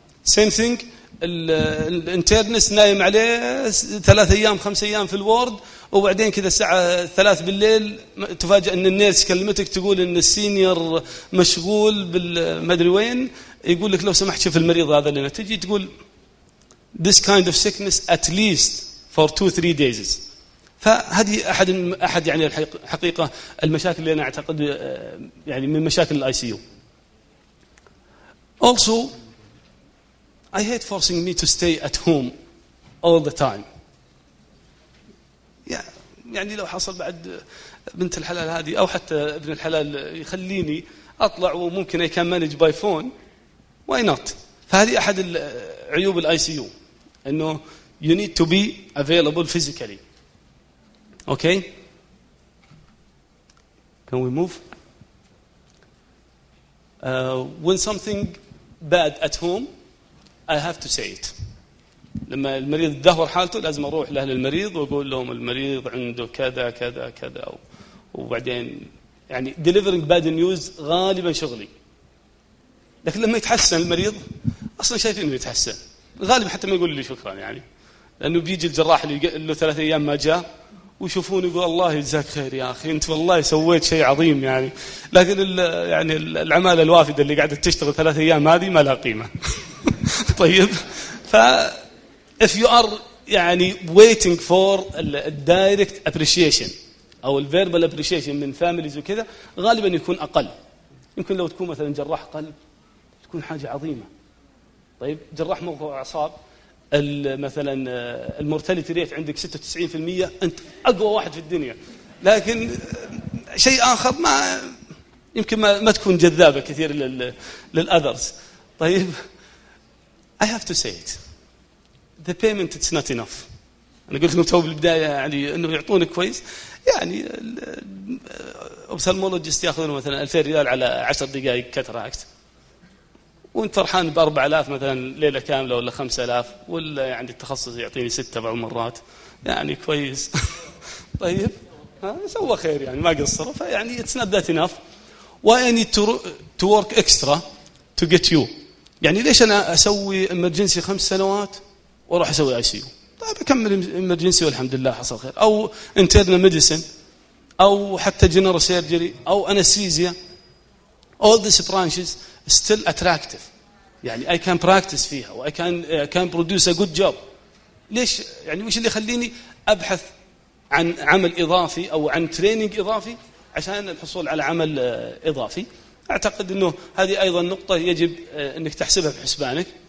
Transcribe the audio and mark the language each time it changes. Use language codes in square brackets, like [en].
[ar] سيم ثينج الانترنس نايم عليه 3 أيام 5 أيام في الورد، وبعدين كذا الساعة 3 بالليل تفاجأ أن النيرس كلمتك تقول أن السينيور مشغول بالمدري وين، يقول لك لو سمحت شوف المريض هذا لنا، تجي تقول [en] this kind of sickness at least for 2-3 days. [ar] فهذه أحد يعني الحقيقة المشاكل اللي أنا أعتقد يعني من مشاكل الاي سي يو. [en] Also I hate forcing me to stay at home all the time. Yeah. [ar] يعني لو حصل بعد بنت الحلال هذه أو حتى ابن الحلال يخليني أطلع وممكن [en] I can manage by phone, why not? [ar] فهذه أحد عيوب الـ ICU، أنه [en] you need to be available physically. Okay? Can we move? When something bad at home I have to say it. [ar] لما المريض دهور حالته لازم أروح لأهل المريض وأقول لهم المريض عنده كذا كذا كذا. وبعدين يعني [en] delivering bad news [ar] غالبا شغلي. لكن لما يتحسن المريض أصلا شايفين إنه يتحسن، غالبا حتى ما يقول لي شكرا يعني، لأنه بيجي الجراح اللي له 3 أيام ما جاء ويشوفون يقول الله يجزاك خير يا أخي أنت والله سويت شيء عظيم يعني. لكن يعني العمالة الوافدة اللي قاعدة تشتغل 3 أيام هذه ما لها قيمة. [en] طيب ف if you are يعني waiting for the direct appreciation أو the verbal appreciation من families [ar] وكذا غالبا يكون أقل. يمكن لو تكون مثلا جراح قلب تكون حاجة عظيمة. طيب جراح مخ وأعصاب مثلا المورتاليتي ريت عندك 96%، أنت أقوى واحد في الدنيا. لكن شيء آخر ما يمكن ما تكون جذابة كثير لل others. [en] طيب I have to say it. The payment it's not enough. [ar] أنا قلت لكم توب البداية يعني إنه يعطونك كويس يعني أوبثالمولوجيست يأخذون مثلا 2000 ريال على 10 دقائق كاتراكت وأنت فرحان ب4000 مثلا ليلة كاملة ولا 5000 ولا يعني التخصص يعطيني 6 بعض المرات يعني كويس. طيب سوى خير يعني ما قصر. [en] فيعني it's not that enough. Why I need to work extra to get you. [ar] يعني ليش أنا أسوي إمرجنسي 5 سنوات وراح أسوي ICU؟ طيب أكمل إمرجنسي والحمد لله حصل خير، أو إنترنا ميديسن أو حتى جنرال سيرجري أو أنستيزيا. [en] All these branches still attractive. يعني I can practice فيها و I can produce a good job. [ar] ليش يعني وش اللي يخليني أبحث عن عمل إضافي أو عن تريننج إضافي عشان الحصول على عمل إضافي؟ أعتقد أنه هذه أيضا نقطة يجب أنك تحسبها بحسبانك.